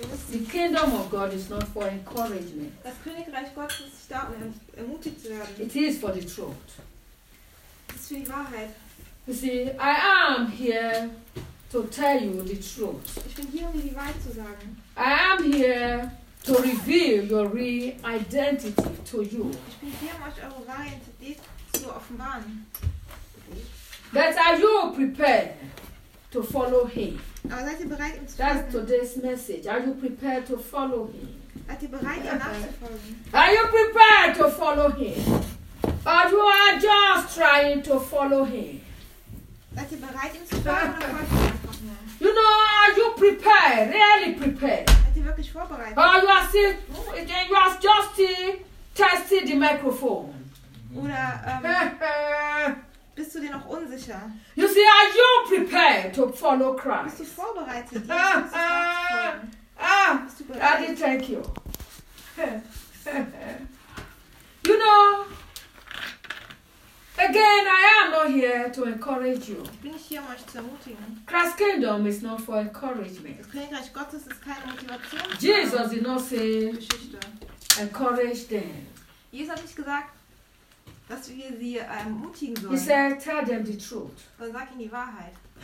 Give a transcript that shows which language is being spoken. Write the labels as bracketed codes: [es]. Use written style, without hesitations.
[en] The kingdom of God is not for encouragement. [de] Das Königreich Gottes ist nicht da, um ermutigt zu werden. [en] It is for the truth. [de] Das ist für die Wahrheit. [en] You see, I am here to tell you the truth. [de] Ich bin hier, um dir die Wahrheit zu sagen. [en] I am here to reveal your real identity to you. [de] Ich bin hier, um euch eure wahre Identität zu offenbaren. [en] That are you prepared to follow him? [de] Aber seid ihr bereit, ihm zu folgen? [en] That's today's message. Are you prepared to follow him? [de] Seid ihr bereit, ihm nachzufolgen? [en] Are you prepared to follow him? Or you are just trying to follow him? [de] Seid ihr bereit, ihm zu folgen? [en] You know, are you prepared? Really prepared? [de] Seid ihr wirklich vorbereitet? [en] Or you are still, you are just testing the microphone? [de] Oder bist du dir noch unsicher? [en] You see, are you prepared to follow Christ? [de] Bist du vorbereitet, Jesus nachzufolgen? [en] Daddy, thank you. You know, again, I am not here to encourage you. [de] Ich bin nicht hier, um euch zu ermutigen. [en] Christ's kingdom is not for encouragement. [de] Das Königreich Gottes ist keine Motivation. [en] Jesus did not say, [de] Geschichte. [en] Encourage them. [de] Jesus hat nicht gesagt, dass wir sie ermutigen sollen. [en] He said, tell them the truth. [de] Dann sag ihnen die Wahrheit.